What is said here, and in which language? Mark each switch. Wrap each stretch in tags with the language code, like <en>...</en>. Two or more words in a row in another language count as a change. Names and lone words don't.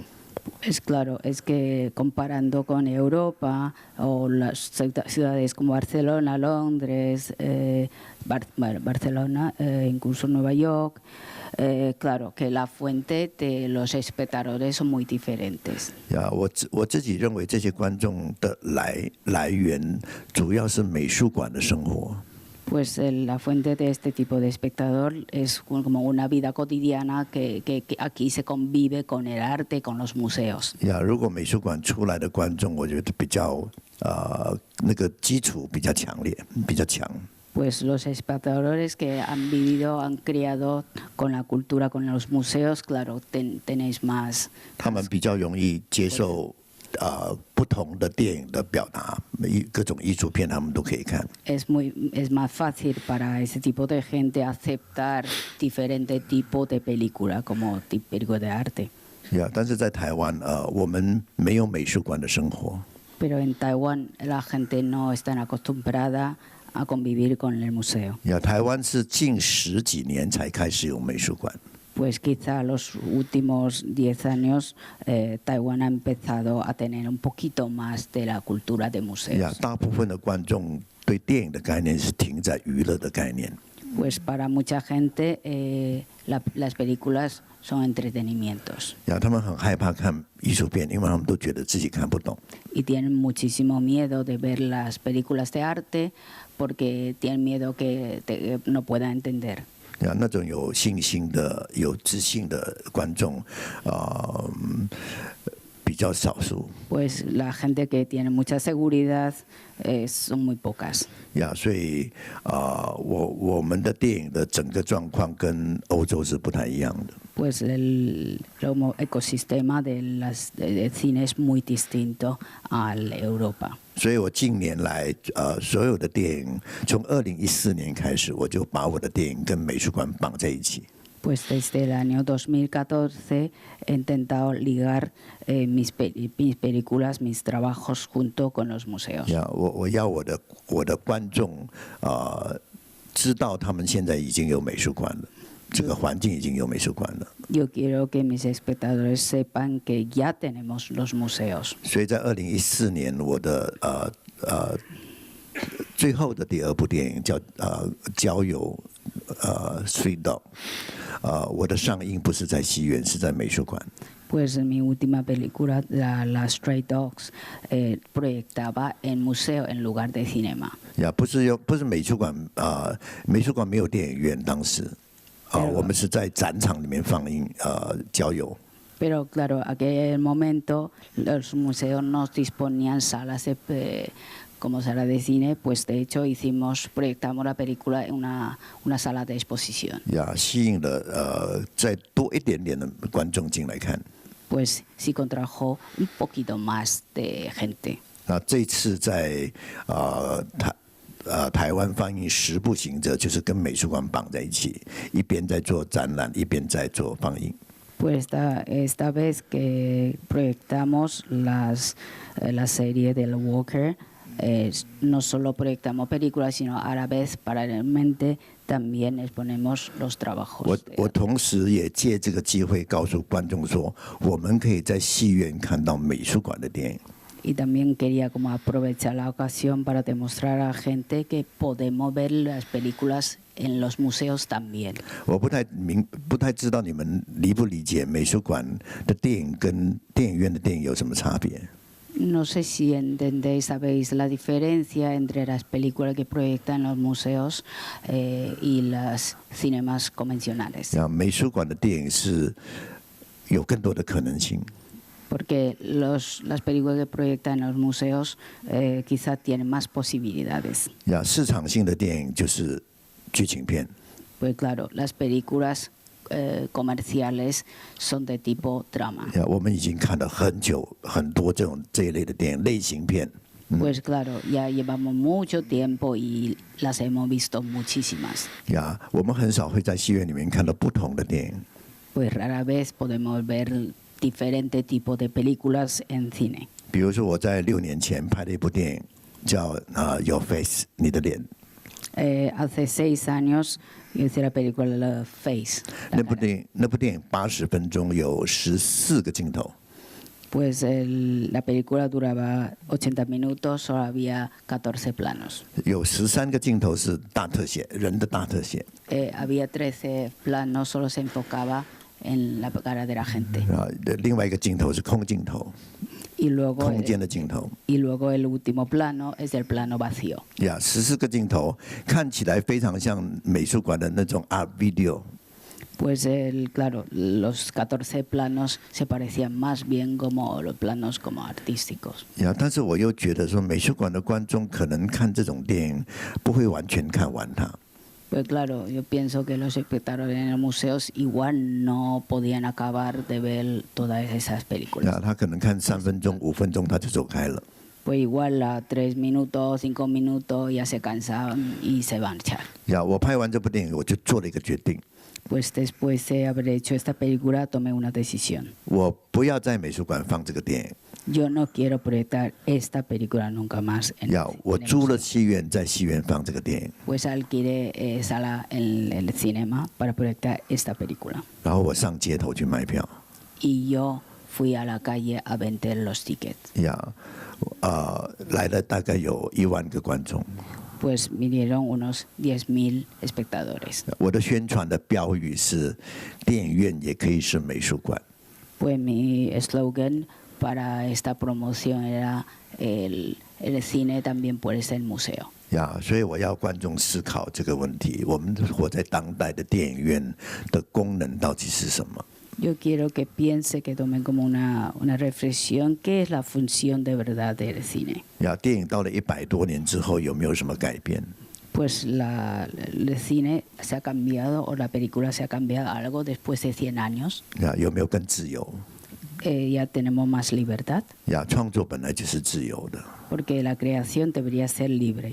<es>Es claro, es que comparando con Europa o las ciudades como Barcelona, Londres, Barcelona, incluso Nueva York, claro que la fuente de los espectadores son muy diferentes.</es> <zh>我自己认为这些观众的来源主要是美术馆的生活。</zh> <es>Pues la fuente de este tipo de espectador es como una vida cotidiana que aquí se convive con el arte, con los museos.</es> <zh>如果美术馆出来的观众，我觉得比较那个基础比较强烈，比较强。</zh> <es>Pues los espectadores que han vivido, han criado con la cultura, con los museos, claro, tenéis más.</es> <zh>他们比较容易接受。不同的电影的表达，各种艺术片他们都可以看。</zh> <es>Es más fácil para ese tipo de gente aceptar diferente tipo de película como película de arte.</es> <zh>但是在台湾，我们没有美术馆的生活。</zh> <es>Pero en Taiwán la gente no está acostumbrada a convivir con el museo.</es> <zh>台湾是近10几年才开始有美术馆。</zh> <es>Pues quizá los últimos 10 años Taiwán ha empezado a tener un poquito más de la cultura de museos.</es> <zh>大部分的观众对电影的概念是停在娱乐的概念。</zh> <es>Pues para mucha gente las películas son entretenimientos.</es> <zh>他们很害怕看艺术片，因为他们都觉得自己看不懂。</zh> <es>Y tienen muchísimo miedo de ver las películas de arte porque tienen miedo que no puedan entender.</es> <zh>那种有信心的、有自信的观众，比较少数。</zh> <es>Pues la gente que tiene mucha seguridad son muy pocas.</es> <zh>所以我们的电影的整个状况跟欧洲是不太一样的。</zh> <es>Pues el ecosistema del cine es muy distinto al Europa.</es> <zh>所以我近年来所有的电影，从2014年开始，我就把我的电影跟美术馆绑在一起。</zh> <es>Pues desde el año 2014 he intentado ligar mis películas, mis trabajos junto con los museos.</es> <zh>我要我的观众知道他们现在已经有美术馆了。这个环境已经有美术馆了。</zh> <es>Yo quiero que mis espectadores sepan que ya tenemos los museos.</es> <zh>所以在2014年，我的最后的第2部电影叫郊游Street Dog， 我的上映不是在戏院，是在美术馆。</zh> <es>Pues mi última película, la Stray Dogs, proyectaba en museo en lugar de cinema.</es> <zh>不是美术馆，美术馆没有电影院当时。 我们是在展场里面放映郊游。</zh> <es>Pero claro, aquel momento los museos nos disponían salas como sala de cine, pues de hecho proyectamos la película en una sala de exposición.</es> <zh>吸引了再多一点点的观众进来看。</zh> <es>Pues sí contrajo un poquito más de gente.</es> <zh>那这次在台湾放映10部行者，就是跟美术馆绑在一起，一边在做展览，一边在做放映。</zh> <es>Pues esta vez que proyectamos la serie del Walker, no solo proyectamos películas, sino a la vez paralelamente también exponemos los trabajos.</es> <zh>我同时也借这个机会告诉观众说，我们可以在戏院看到美术馆的电影。</zh> <es>Y también quería como aprovechar la ocasión para demostrar a la gente que podemos ver las películas en los museos también.</es> <zh>我不太知道你们理不理解美术馆的电影跟电影院的电影有什么差别。</zh> <es>No sé si entendéis, sabéis la diferencia entre las películas que proyectan los museos y las cinemas convencionales.</es> <zh>美术馆的电影是有更多的可能性。</zh> <es>Porque las películas que proyectan en los museos quizá tienen más posibilidades.</es> <zh>市场性的电影就是剧情片。</zh> <es>Pues claro, las películas comerciales son de tipo drama.</es> <zh>我们已经看了很多这一类的电影类型片。</zh> <es>Pues claro, ya llevamos mucho tiempo y las hemos visto muchísimas.</es> <zh>我们很少会在戏院里面看到不同的电影。</zh> <es>Pues rara vez podemos ver diferente tipo de películas en cine.</es> <zh>比如说我在6年前拍了一部电影，叫 Your Face 你的脸。</zh> <es>Hace 6 años hice la película Face.</es> <zh>那部电影80分钟，有14个镜头。</zh> <es>Pues la película duraba 80 minutos, solo había 14 planos.</es> <zh>有13个镜头是大特写，人的大特写。</zh> <es>Había 13 planos, solo se enfocaba en la cara de la gente.</es> <zh>另外一个镜头是空镜头。</zh> <es>Y luego,</es> <zh>空间的镜头。</zh> <es>y luego el último plano es el plano vacío.</es> <zh>14 个镜头看起来非常像美术馆的那种</zh> <en>art video。</en> <es>Pues claro, los 14 planos se parecían más bien como los planos como artísticos.</es> <zh>但是我又觉得说，美术馆的观众可能看这种电影不会完全看完它。</zh> <es>Pues claro, yo pienso que los espectadores en los museos igual no podían acabar de ver todas esas películas.</es> <zh>他可能看3分钟、5分钟他就走开了。</zh> <es>Pues igual a 3 minutos, 5 minutos ya se cansan y se van a echar.</es> <zh>我拍完这部电影，我就做了一个决定。</zh> <es>Pues después de haber hecho esta película tomé una decisión.</es> <zh>我不要在美术馆放这个电影。</zh> <es>Yo no quiero proyectar esta película nunca más en el</es> <zh>我租了戏院，在戏院放这个电影。</zh> <es>Pues alquilé sala en el cinema para proyectar esta película.</es> <zh>然后我上街头去卖票。</zh> <es>Y yo fui a la calle a vender los tickets.</es> <zh>来了大概有1万个观众。</zh> <es>Pues vinieron unos 10,000 espectadores.</es> <zh>我的宣传的标语是：电影院也可以是美术馆。</zh> <es>Pues mi eslogan para esta promoción era el cine también puede ser museo.</es> <zh>所以我要观众思考这个问题：我们活在当代的电影院的功能到底是什么？</zh> <es>Yo quiero que piense, que tomen como una reflexión, ¿qué es la función de verdad del cine?</es> <zh>电影到了100多年之后，有没有什么改变？</zh> <es>Pues el cine se ha cambiado, o la película se ha cambiado algo después de 100 años.</es> <zh>有没有更自由？</zh> <es>Ya tenemos más libertad.</es> <zh>创作本来就是自由的。</zh> <es>Porque la creación debería ser libre.</es>